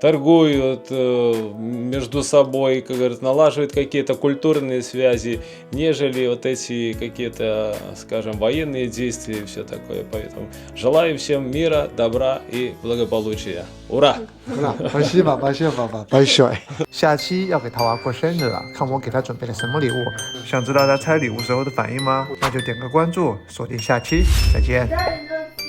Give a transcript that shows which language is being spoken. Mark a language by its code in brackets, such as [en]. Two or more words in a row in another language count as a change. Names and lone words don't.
[ru] торгуют между собой, как говорят, налаживают какие-то культурные связи, нежели вот эти какие-то, скажем, военные действия и все такое. Поэтому желаю всем мира, добра и благополучия. Ура! спасибо большое。 [zh] 下期要给桃娃过生日了，看我给他准备了什么礼物。想知道他拆礼物时候的反应吗？那就点个关注，锁定下期，再见。